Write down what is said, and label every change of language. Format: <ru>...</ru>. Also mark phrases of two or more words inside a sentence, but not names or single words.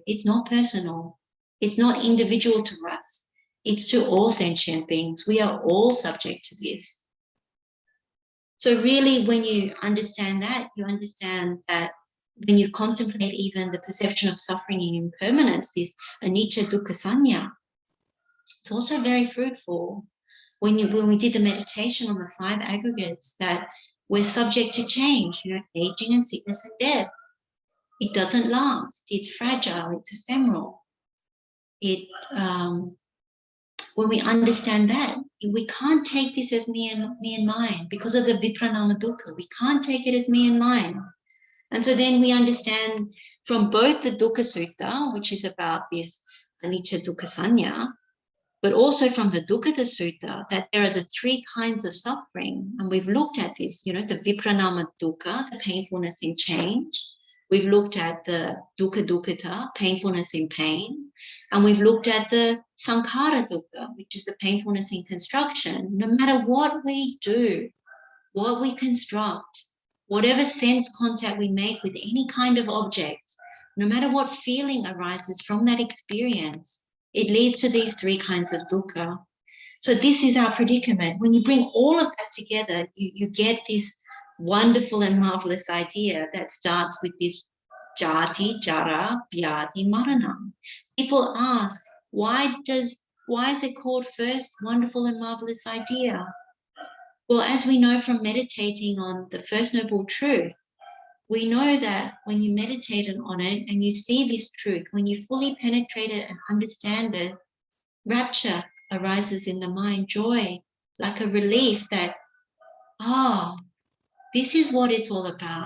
<en>It's not personal. It's not individual to us. It's to all sentient beings. We are all subject to this. So really, when you understand that, you understand that when you contemplate even the perception of suffering and impermanence, this</en> <pi>anicca dukkha sanya,</pi> <en>it's also very fruitful. When we did the meditation on the 5 aggregates, that we're subject to change, aging and sickness and death. It doesn't last. It's fragile. It's ephemeral. When we understand that, we can't take this as me and mine because of the</en> <pi>vipranama dukkha.</pi> <en>We can't take it as me and mine. And so then we understand from both the Dukkha Sutta, which is about this</en> <pi>anicca dukkha sanya,</pi> <en>but also from the Dukkha Sutta, that there are the 3 kinds of suffering. And we've looked at this, the</en> <pi>vipranama dukkha,</pi> <en>the painfulness in change. We've looked at the</en> <pi>dukkha dukkata,</pi> <en>painfulness in pain. And we've looked at the</en> <pi>sankhara dukkha,</pi> <en>which is the painfulness in construction. No matter what we do, what we construct, whatever sense contact we make with any kind of object, no matter what feeling arises from that experience, it leads to these 3 kinds of dukkha. So this is our predicament. When you bring all of that together, you get this wonderful and marvelous idea that starts with this</en> <pi>jati, jara, vyadhi, maranam.</pi> <en>People ask, why is it called first wonderful and marvelous idea? Well, as we know from meditating on the First Noble Truth, we know that when you meditate on it and you see this truth, when you fully penetrate it and understand it, rapture arises in the mind, joy, like a relief that, this is what it's all about.</en>